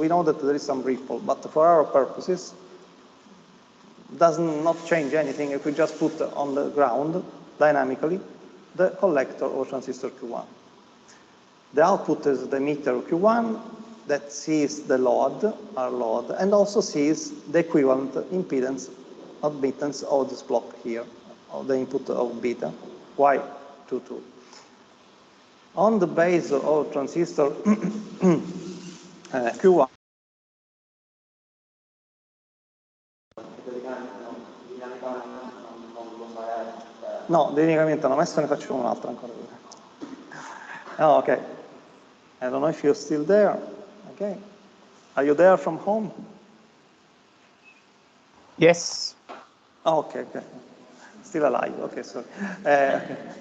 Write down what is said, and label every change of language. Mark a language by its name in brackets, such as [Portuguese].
[English] We know that there is some ripple, but for our purposes, does not change anything if we just put on the ground, dynamically, the collector of transistor Q1. The output is the meter Q1 that sees the load, our load, and also sees the equivalent impedance, admittance of this block here, of the input of beta, Y22. On the base of transistor Q1, [Italian] no, dinamicamente no, adesso ne facciamo un'altra ancora. [English] Oh, okay. I don't know if you're still there. Okay. Are you there from home? Yes. Oh, okay. Still alive. Okay, sorry. Okay.